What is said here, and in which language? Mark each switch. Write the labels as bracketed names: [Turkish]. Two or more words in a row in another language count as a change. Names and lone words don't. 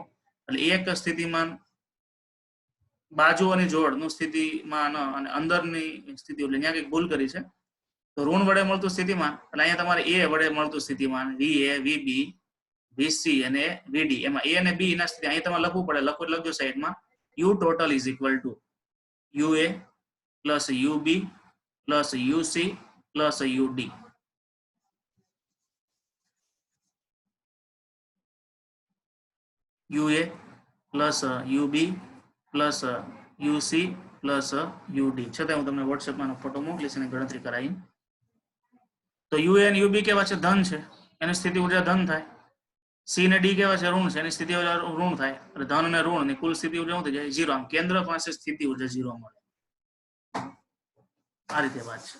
[Gujarati] એટલે એક સ્થિતિમાન બાજુઓની જોડનું સ્થિતિમાન અને અંદરની સ્થિતિ એટલે અહીંયા કંઈક ભૂલ કરી છે. તો ઋણ વડે મળતું સ્થિતિમાન એટલે અહીંયા તમારે A વડે મળતું સ્થિતિમાન VA, VB, VC અને VD. એમાં A અને B ના સ્થિતિ અહીં તમારે લખવું પડે, લખજો સાઈડમાં. [English] U total is equal to UA plus UB plus UC plus UD. UA plus UB plus UC plus UD. [Gujarati] છતાં હું તમને વોટ્સએપમાં ફોટો મોકલીશ અને ગણતરી કરાવી. તો UA અને UB કેવા છે? ધન છે, એની સ્થિતિ ઉર્જા ધન થાય. C ને D કેવા છે? ઋણ છે, એની સ્થિતિ ઉર્જા ઋણ થાય. એટલે ધન અને ઋણ ની કુલ સ્થિતિ ઉર્જા શું થઈ જાય? 0. આમ કેન્દ્ર પાસે સ્થિતિ ઉર્જા 0 મળે. આ રીતે વાત છે.